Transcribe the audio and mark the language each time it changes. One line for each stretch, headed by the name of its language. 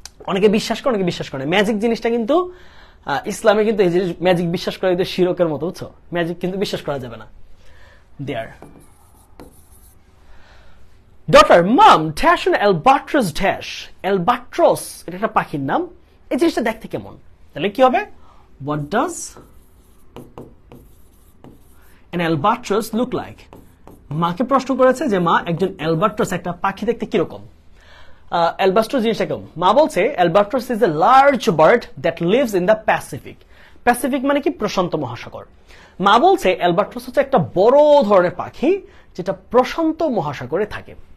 Bangla: অনেকে বিশ্বাস করে, অনেকে বিশ্বাস করে। ম্যাজিক জিনিসটা কিন্তু ইসলামে কিন্তু এই জিনিস ম্যাজিক বিশ্বাস করা কিন্তু শিরকের মতো, বুঝছো? ম্যাজিক কিন্তু বিশ্বাস করা যাবে না।
English: Their daughter mum dash on albatross dash.
Bangla: Albatross এটা একটা পাখির নাম। এই জিনিসটা দেখতে কেমন? তাহলে কি হবে?
English: What does an albatross look like?
Bangla: মাকে প্রশ্ন করেছে যে মা, একজন অ্যালবাট্রস একটা পাখি দেখতে কিরকম? অ্যালবাট্রস জিনিসটা কেমন? মা বলছে
English: Albatross is a large bird that lives in the Pacific.
Bangla: Pacific মানে কি? প্রশান্ত মহাসাগর। মা বলছে অ্যালবাট্রস হচ্ছে একটা বড় ধরনের পাখি যেটা প্রশান্ত মহাসাগরে থাকে।